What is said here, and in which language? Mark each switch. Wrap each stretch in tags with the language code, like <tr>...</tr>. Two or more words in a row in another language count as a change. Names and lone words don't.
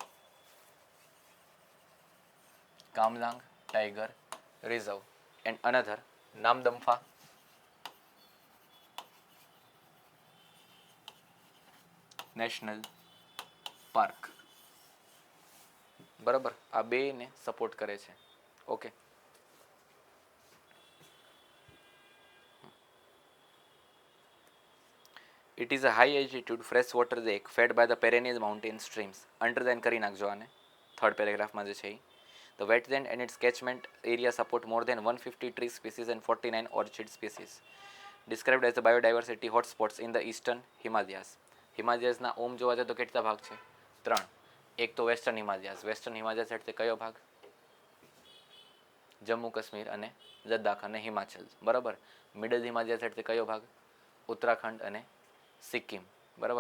<en>Kamlang Tiger Reserve and another Namdapha National Park, બરાબર.</en> <gu>આ બેને સપોર્ટ કરે છે. ઓકે.</gu> <en>It is a high altitude freshwater lake fed by the perennial mountain streams.</en> <gu>Underline કરી નાખજો આને, 3rd પેરેગ્રાફમાં જે છે એ.</gu> <en>The wetland and its catchment area support more than 150 tree species and 49 orchid species. Described as the biodiversity hotspots in the eastern Himalayas.</en> <gu>હિમાલયાસના ઓમ જોવા જાય તો કેટલા ભાગ છે? 3. એક તો વેસ્ટર્ન હિમાલયાસ. વેસ્ટર્ન હિમાલયાસ એટલે કયો ભાગ? જમ્મુ કાશ્મીર અને લદ્દાખ અને હિમાચલ, બરાબર. મિડલ હિમાલયાસ એટલે કયો ભાગ? ઉત્તરાખંડ અને સિક્કિમ, બરાબર.</gu>